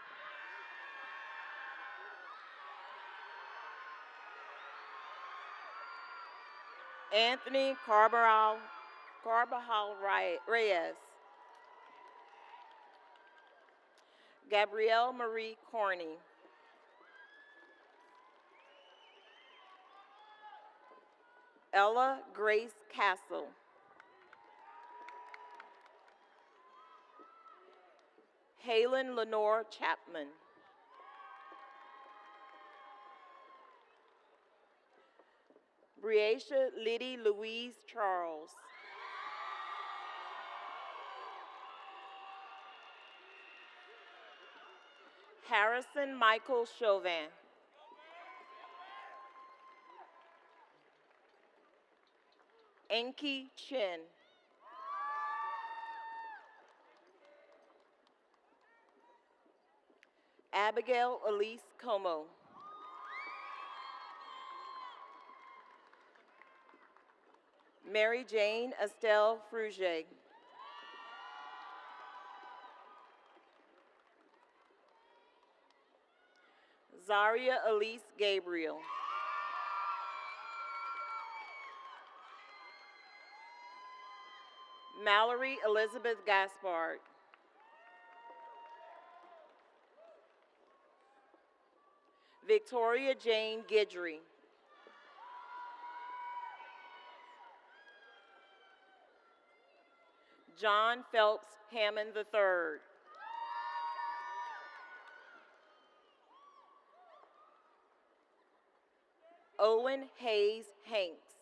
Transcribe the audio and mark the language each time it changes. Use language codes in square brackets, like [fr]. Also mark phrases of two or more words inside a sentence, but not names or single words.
[en] Anthony Carbajal Reyes. Gabrielle Marie Corney. Ella Grace Castle. Halen Lenore Chapman. Briacia Liddy Louise Charles. Harrison Michael Chauvin. Enki Chin. Abigail Elise Como. Mary Jane Estelle Fruget. Zaria Elise Gabriel. Mallory Elizabeth Gaspard. Victoria Jane Guidry. John Phelps Hammond III. Owen Hayes Hanks.